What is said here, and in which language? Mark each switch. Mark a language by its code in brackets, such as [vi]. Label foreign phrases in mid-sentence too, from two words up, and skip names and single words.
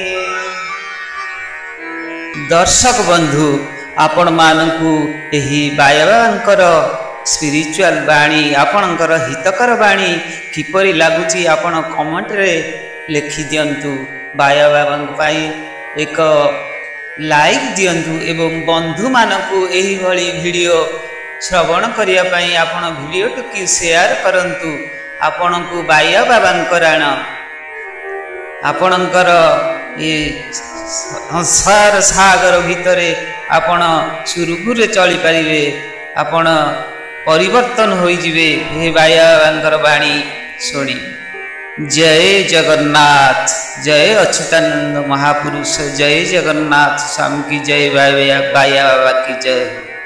[or] ଦର୍ଶକ ବନ୍ଧୁ ଆପଣ ମାନଙ୍କୁ ଏହି ବାୟବାଙ୍କର ସ୍ପିରିଚୁଆଲ ବାଣୀ ଆପଣଙ୍କର ହିତକର ବାଣୀ କିପରି ଲାଗୁଚି ଆପଣ କମେଣ୍ଟ ରେ ଲିଖି ଦିଅନ୍ତୁ ବାୟା ବାବାଙ୍କ ପାଇଁ ଏକ ଲାଇକ ଦିଅନ୍ତୁ ଏବଂ ବନ୍ଧୁ ମାନଙ୍କୁ ଏହି ଭଲି ଭିଡିଓ ଶ୍ରବଣ କରିବା ପାଇଁ ଆପଣ ଭିଡିଓ ଟିକେ ସେୟାର କରନ୍ତୁ ଆପଣଙ୍କୁ ବାୟା ବାବାଙ୍କର ଆଣ ଆପଣଙ୍କର ଏ ସଂସାର ସାଗର ଭିତରେ ଆପଣ ସୁରୁଖୁରେ ଚାଲି ପାରିବେ ଆପଣ ପରିବର୍ତ୍ତନ ହୋଇ ଯିବେ ହେ ବାୟାବାବାଙ୍କର ବାଣୀ ଶୁଣି। ଜୟ ଜଗନ୍ନାଥ, ଜୟ ଅଚ୍ୟୁତାନନ୍ଦ ମହାପୁରୁଷ, ଜୟ ଜଗନ୍ନାଥ ସ୍ୱାମୀ କି ଜୟ, ବାୟା ବାବା କି ଜୟ।